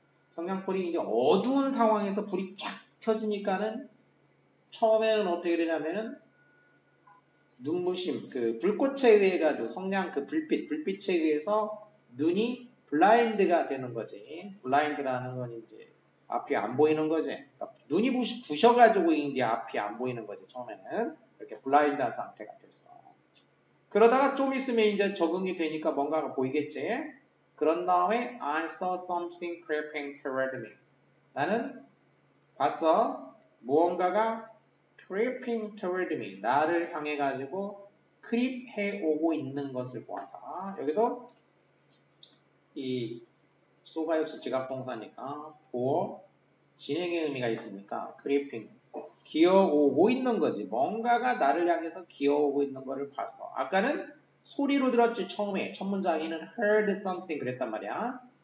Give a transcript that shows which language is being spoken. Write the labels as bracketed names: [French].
[Korean] 성냥불이 이제 어두운 상황에서 불이 쫙 켜지니까는 처음에는 어떻게 되냐면은 눈부심, 그 불꽃에 의해 가지고 성냥 그 불빛에 의해서 눈이 블라인드가 되는 거지. 블라인드라는 건 이제 앞이 안 보이는 거지. 그러니까 눈이 부셔가지고 이제 앞이 안 보이는 거지. 처음에는 이렇게 블라인드한 상태가 됐어. 그러다가 좀 있으면 이제 적응이 되니까 뭔가가 보이겠지. 그런 다음에 [English] I saw something creeping toward me. [Korean] 나는 봤어. 무언가가 [English] creeping toward me. [Korean] 나를 향해 가지고 크립해 오고 있는 것을 보았다. 여기도 이 소가 역시 지각동사니까 보어 진행의 의미가 있으니까 creeping 기어오고 있는 거지. 뭔가가 나를 향해서 기어오고 있는 거를 봤어. 아까는 소리로 들었지 처음에 첫 문장에는 [English] heard something [Korean] 그랬단 말이야.